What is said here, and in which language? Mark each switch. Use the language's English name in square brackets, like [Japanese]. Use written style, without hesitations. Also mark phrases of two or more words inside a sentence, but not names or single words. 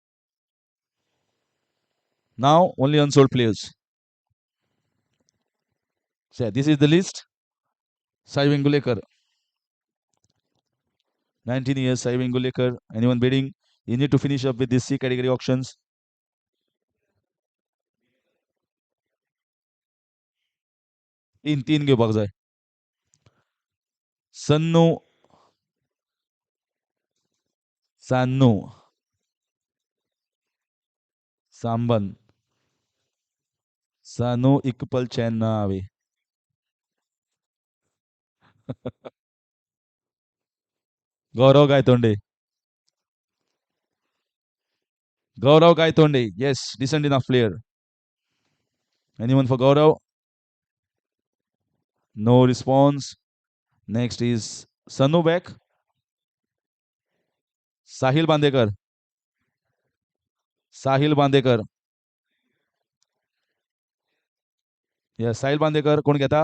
[English] Now only unsold players. So this is the list. Sai Vengulekar, 19 years. Sai Vengulekar. Anyone bidding? You need to finish up with these C category auctions. [Konkani] तीन घेवपाक जाय. [English] Sannu, Sannu, Samban, Sanu Ikpal Chennavi. Gaurav Gaitonde. Gaurav Gaitonde. Yes, decent enough player. Anyone for Gaurav? No response. Next is Sanu back. Sahil Bandekar. Sahil Bandekar. Yes, Sahil Bandekar. [Konkani] कोण घेता?